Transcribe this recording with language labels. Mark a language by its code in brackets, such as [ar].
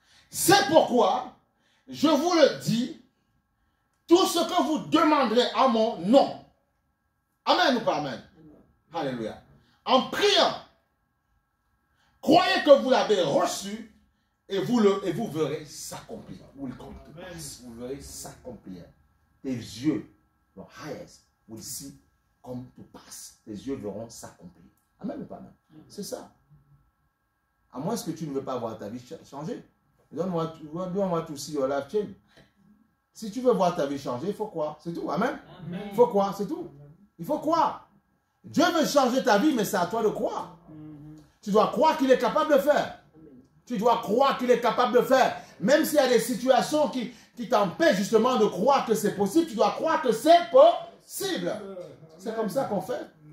[fr] C'est pourquoi, je vous le dis, tout ce que vous demanderez à mon nom. Amen ou pas amen? Alléluia. En priant, croyez que vous l'avez reçu et vous verrez s'accomplir. Vous verrez s'accomplir. Tes yeux, [en] your eyes, will see come to pass. [fr] Tes yeux verront s'accomplir. Amen ou pas amen? C'est ça. À moins que tu ne veux pas voir ta vie changer. [en] You don't want to see your life change. [fr] Si tu veux voir ta vie changer, il faut croire. C'est tout. Amen. Il faut croire, c'est tout. Il faut croire. Dieu veut changer ta vie, mais c'est à toi de croire. Tu dois croire qu'il est capable de faire. Tu dois croire qu'il est capable de faire. Même s'il y a des situations qui t'empêchent justement de croire que c'est possible, tu dois croire que c'est possible. C'est comme ça qu'on fait.